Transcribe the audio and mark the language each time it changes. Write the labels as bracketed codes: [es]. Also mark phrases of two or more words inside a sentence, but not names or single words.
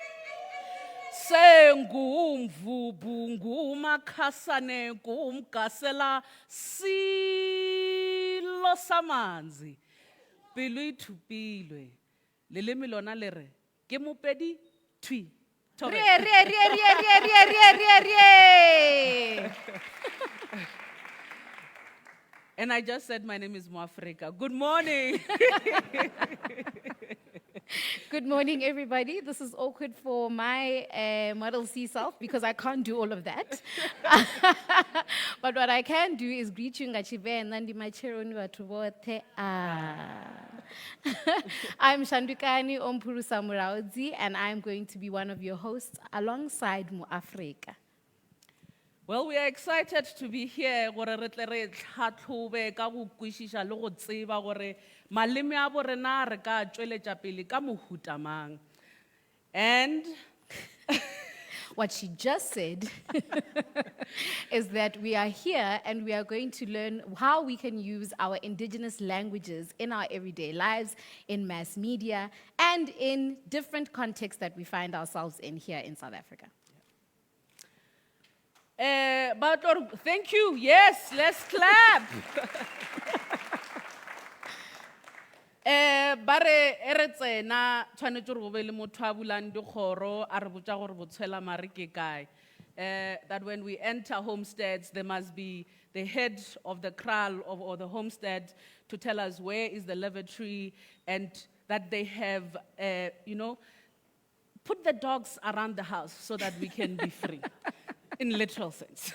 [zu] sengumvubu ngumakhasane ngumgasela silo samanzi [nso] pelo e thupilwe leleme lona le re ke mopedi thui [en] And I just said my name is Moafrika. Good morning. Good morning, everybody. This is awkward for my Model C self because I can't do all of that. But what I can do is greet you ngachibe and then dimachero [sw] watu wote. [en] I'm Shandukani Ompuru Samuraudzi, and I'm going to be one of your hosts alongside Moafrika. Well, we are excited to be here. [nso] Gore re tle re tlhatlhobe ka go kwešiša le go tseba gore maleme a borena re ka tšweletša pele ka mohuta mang. [en] And what she just said is that we are here and we are going to learn how we can use our indigenous languages in our everyday lives, in mass media, and in different contexts that we find ourselves in here in South Africa. But thank you. Yes, let's clap. [nso] Bare ere tsena tshwanetse go be le motho a bulang dikgoro a re botša gore botshela mare ke kae. [en] That when we enter homesteads, there must be the head of the kraal or the homestead to tell us where is the lavatory, and that they have, put the dogs around the house so that we can be free, in literal sense.